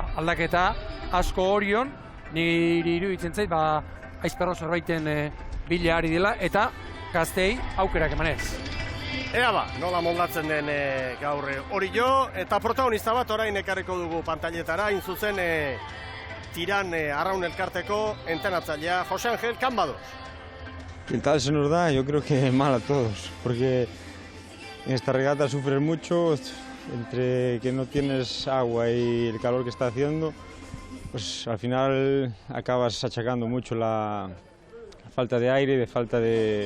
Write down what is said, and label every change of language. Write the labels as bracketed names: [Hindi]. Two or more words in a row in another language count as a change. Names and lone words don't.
[Basque] Aldaketa asko horion, niri iruditzen zait, Aizperro zerbaiten bila ari dela, eta gaztei aukerak emanez. Ea nola moldatzen den gaur hori jo, eta protagonista bat orain ekarriko dugu pantailetara, zuzen Tiran Arraun Elkarteko entrenatzailea Jose Angel Cambados. [Spanish] ¿Qué tal se nos da? Yo creo que mal a todos, porque en esta regata sufres mucho, entre que no tienes agua y el calor que está haciendo, pues al final acabas achacando mucho la falta de aire, de falta de...